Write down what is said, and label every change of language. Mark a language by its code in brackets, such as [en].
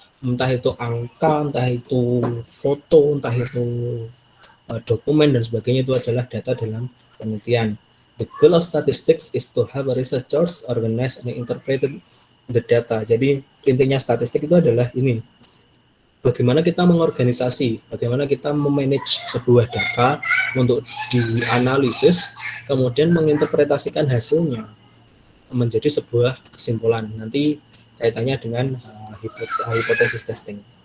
[id] Entah itu angka, entah itu foto, entah itu dokumen dan sebagainya, itu adalah data dalam penelitian. [en] The goal of statistics is to have a researchers organize and interpreted the data. [id] Jadi intinya statistik itu adalah ini. Bagaimana kita mengorganisasi, bagaimana kita memanage sebuah data untuk dianalisis, kemudian menginterpretasikan hasilnya menjadi sebuah kesimpulan. Nanti kaitannya dengan hipotesis testing.